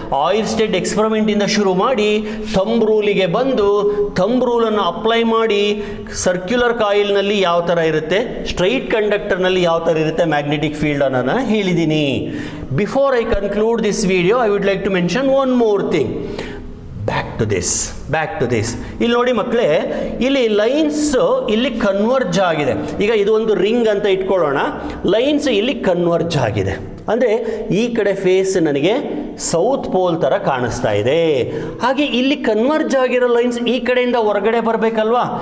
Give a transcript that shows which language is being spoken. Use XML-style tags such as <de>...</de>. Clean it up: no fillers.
<kn>Oil state experiment ಇಂದ ಶುರು ಮಾಡಿ ಥಂಬ್ ರೂಲಿಗೆ ಬಂದು ಥಂಬ್ ರೂಲನ್ನು ಅಪ್ಲೈ ಮಾಡಿ ಸರ್ಕ್ಯುಲರ್ ಕಾಯಿಲ್ನಲ್ಲಿ ಯಾವ ಥರ ಇರುತ್ತೆ, ಸ್ಟ್ರೈಟ್ ಕಂಡಕ್ಟರ್ನಲ್ಲಿ ಯಾವ ಥರ ಇರುತ್ತೆ ಮ್ಯಾಗ್ನೆಟಿಕ್ ಫೀಲ್ಡ್ ಅನ್ನೋದನ್ನ ಹೇಳಿದ್ದೀನಿ.</kn> <en>Before I conclude this video, I would like to mention one more thing. Back to this.</en> <kn>ಇಲ್ಲಿ ನೋಡಿ ಮಕ್ಕಳೇ, ಇಲ್ಲಿ ಲೈನ್ಸ್ ಇಲ್ಲಿ ಕನ್ವರ್ಜ್ ಆಗಿದೆ. ಈಗ ಇದು ಒಂದು ರಿಂಗ್ ಅಂತ ಇಟ್ಕೊಳ್ಳೋಣ. ಲೈನ್ಸ್ ಇಲ್ಲಿ ಕನ್ವರ್ಜ್ ಆಗಿದೆ. ಅಂದರೆ ಈ ಕಡೆ ಫೇಸ್ ನನಗೆ ಸೌತ್ ಪೋಲ್ ಥರ ಕಾಣಿಸ್ತಾ ಇದೆ. ಹಾಗೆ ಇಲ್ಲಿ ಕನ್ವರ್ಜ್ ಆಗಿರೋ ಲೈನ್ಸ್ ಈ ಕಡೆಯಿಂದ ಹೊರಗಡೆ ಬರಬೇಕಲ್ವಾ?</kn>